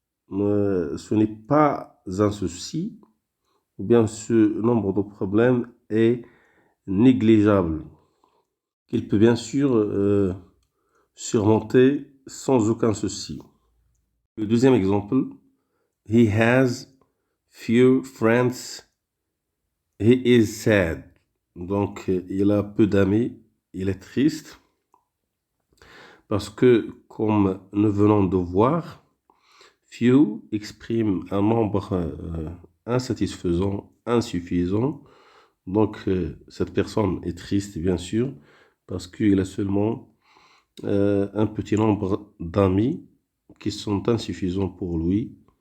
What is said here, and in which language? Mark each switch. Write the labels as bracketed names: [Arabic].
[French] Ce n'est pas un souci. Ou bien ce nombre de problèmes est négligeable. Qu'il peut bien sûr surmonter sans aucun souci. Le deuxième exemple, [English] he has few friends, he is sad. [French] Donc, il a peu d'amis, il est triste. Parce que, comme nous venons de voir, few exprime un nombre insatisfaisant, insuffisant. Donc, cette personne est triste, bien sûr, parce qu'il a seulement un petit nombre d'amis qui sont insuffisants pour lui.